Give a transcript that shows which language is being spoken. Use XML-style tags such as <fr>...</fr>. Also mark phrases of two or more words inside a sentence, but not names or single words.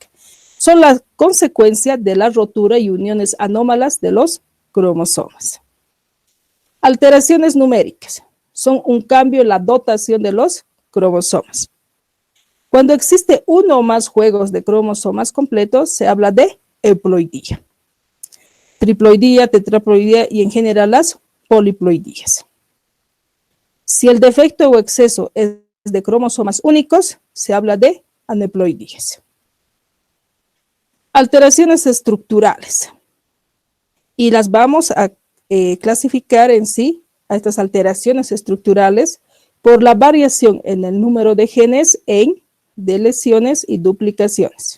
<es>Son la consecuencia de la rotura y uniones anómalas de los cromosomas. Alteraciones numéricas son un cambio en la dotación de los cromosomas. Cuando existe uno o más juegos de cromosomas completos, se habla de euploidía, triploidía, tetraploidía y en general las poliploidías. Si el defecto o exceso es de cromosomas únicos, se habla de aneuploidías. Alteraciones estructurales. Y las vamos a clasificar en sí, a estas alteraciones estructurales, por la variación en el número de genes en deleciones y duplicaciones.</es>